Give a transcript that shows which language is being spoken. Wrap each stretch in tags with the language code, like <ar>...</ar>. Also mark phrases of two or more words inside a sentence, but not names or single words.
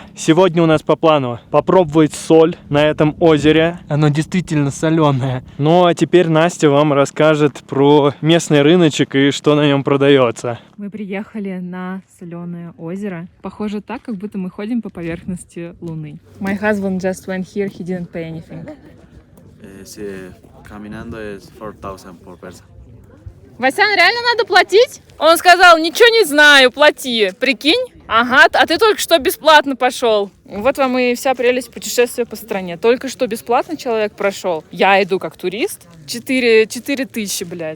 <ru>Сегодня у нас по плану попробовать соль на этом озере. Оно действительно соленое. Ну а теперь Настя вам расскажет про местный рыночек и что на нем продается. Мы приехали на соленое озеро. Похоже так, как будто мы ходим по поверхности Луны.</ru> <en>My husband just went here, he didn't pay anything.</en> <es>Caminando es 4,000 por persona.</es> <ru>Васян, реально надо платить? Он сказал, ничего не знаю, плати. Прикинь? Ага, а ты только что бесплатно пошел. Вот вам и вся прелесть путешествия по стране. Только что бесплатно человек прошел. Я иду как турист. 4 тысячи, блядь.</ru>